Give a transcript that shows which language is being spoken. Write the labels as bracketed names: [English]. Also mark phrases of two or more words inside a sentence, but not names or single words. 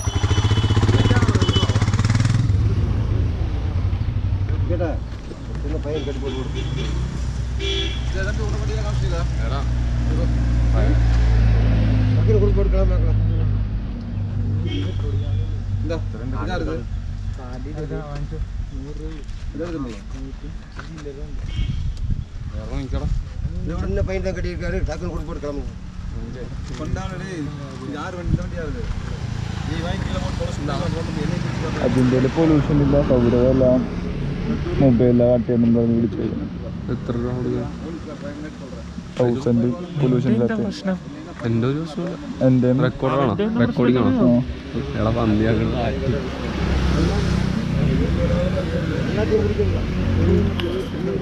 [Tamil] கேட்டா சின்ன பையன் கட்டி போட்டு கொடுத்து பக்கத்தில் கொடுத்து போட்டுக்கலாம். சின்ன பையன் தான் கட்டியிருக்காரு. டக்குன்னு கொடுத்து போட்டு கிளம்புங்க. [Malayalam] അതിൻ്റെ പൊല്യൂഷൻ ഇല്ല, സൗകര്യമില്ല, മൊബൈലില്ല, കാട്ടിയെന്നും പറഞ്ഞ് വിളിച്ചു. എത്ര രൂപ കൊടുക്കുക? 1000 പൊല്യൂഷൻ ഇല്ലാത്ത. എൻ്റെ ഒരു ദിവസം എൻ്റെ റെക്കോർഡാണോ? റെക്കോർഡിംഗ് ആണോ? എടാ പന്തിയാക്കണം. [Tamil] எல்லாத்தையும் குடிக்கணும்.